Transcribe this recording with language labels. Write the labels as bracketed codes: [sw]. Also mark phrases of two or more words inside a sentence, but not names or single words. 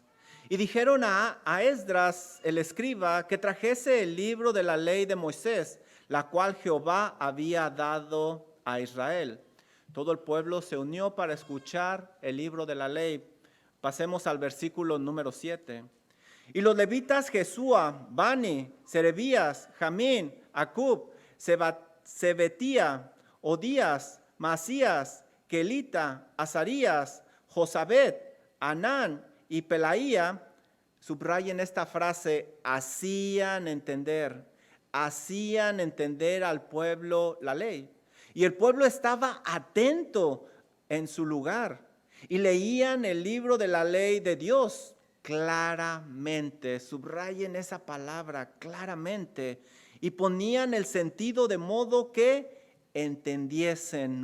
[es] Y dijeron a Esdras, el escriba, que trajese el libro de la ley de Moisés, la cual Jehová había dado a Israel. Todo el pueblo se unió para escuchar el libro de la ley. Pasemos al versículo número 7. Y los levitas Jesúa, Bani, Serebías, Jamín, Acub, Sebetía, Odías, Masías, Kelita, Azarías, Josabet, Anán y Pelaía, subrayen esta frase, hacían entender al pueblo la ley. Y el pueblo estaba atento en su lugar y leían el libro de la ley de Dios claramente, subrayen esa palabra claramente, y ponían el sentido de modo que entendiesen.